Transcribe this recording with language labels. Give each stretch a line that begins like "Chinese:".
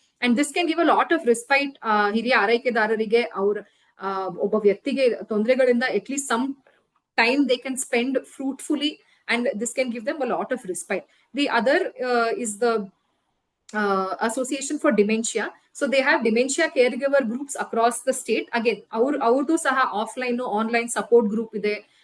English: and this can give a lot of respite
Kannada: ಹಿರಿಯ ಆರೈಕೆದಾರರಿಗೆ. ಅವ್ರ ಒಬ್ಬ ವ್ಯಕ್ತಿಗೆ ತೊಂದರೆಗಳಿಂದ
English: At least some time they can spend fruitfully, and this can give them a lot of respite. The other is the Association for Dementia. So they have dementia caregiver groups across the state.
Kannada: Again, ಅವ್ರದ್ದು ಸಹ offline online support group ಇದೆ.